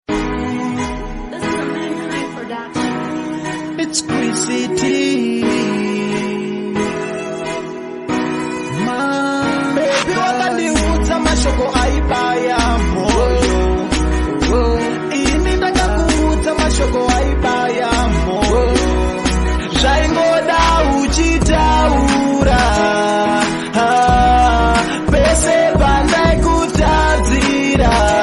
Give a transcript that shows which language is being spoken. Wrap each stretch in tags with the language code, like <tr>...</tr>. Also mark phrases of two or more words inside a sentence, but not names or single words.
<en>This is a Mankind production. It's Queen City. Ma-, baby,</en> <sn>wakandiudza mashoko aibaya moyo. Ini ndakakuudza mashoko aibaya moyo. Zvaingoda uchitaura. Ah, pese pandaikutadzira.</sn>